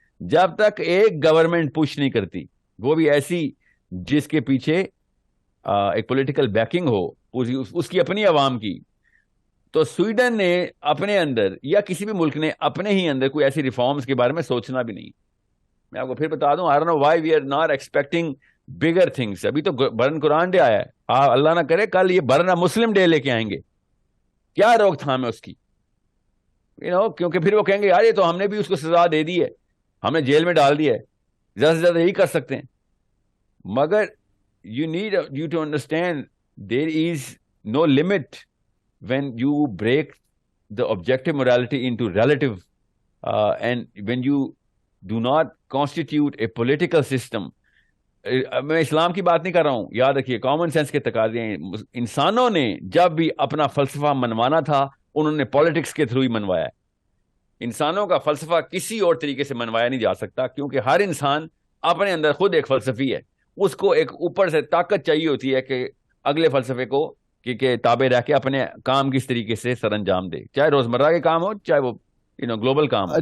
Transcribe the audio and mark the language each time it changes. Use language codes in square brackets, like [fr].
[ur] جب تک ایک گورنمنٹ پوش نہیں کرتی, وہ بھی ایسی جس کے پیچھے ایک پولیٹیکل بیکنگ ہو اس کی اپنی عوام کی, تو سویڈن نے اپنے اندر یا کسی بھی ملک نے اپنے ہی اندر کوئی ایسی ریفارمز کے بارے میں سوچنا بھی نہیں. میں آپ کو پھر بتا دوں, [en] I don't know why we are not expecting bigger things. [ur] ابھی تو برن قرآن ڈے آیا ہے, اللہ نہ کرے کل یہ برن مسلم ڈے لے کے آئیں گے, کیا روک تھام ہے اس کی؟ کیونکہ پھر وہ کہیں گے یار یہ تو ہم نے بھی اس کو سزا دے دی ہے, ہم نے جیل میں ڈال دیا ہے, زیادہ سے زیادہ یہی کر سکتے ہیں. مگر [en] you need you to understand there is no limit when you break the objective morality into relative, and when you do not constitute a political system. [ur] میں اسلام کی بات نہیں کر رہا ہوں, یاد رکھیے کامن سینس کے تقاضے ہیں. انسانوں نے جب بھی اپنا فلسفہ منوانا تھا انہوں نے پالیٹکس کے تھرو ہی منوایا. انسانوں کا فلسفہ کسی اور طریقے سے منوایا نہیں جا سکتا, کیونکہ ہر انسان اپنے اندر خود ایک فلسفی ہے, اس کو ایک اوپر سے طاقت چاہیے ہوتی ہے کہ اگلے فلسفے کو کہ تابع رہ کے اپنے کام کس طریقے سے سر انجام دے, چاہے روزمرہ کے کام ہو چاہے وہ گلوبل کام ہو.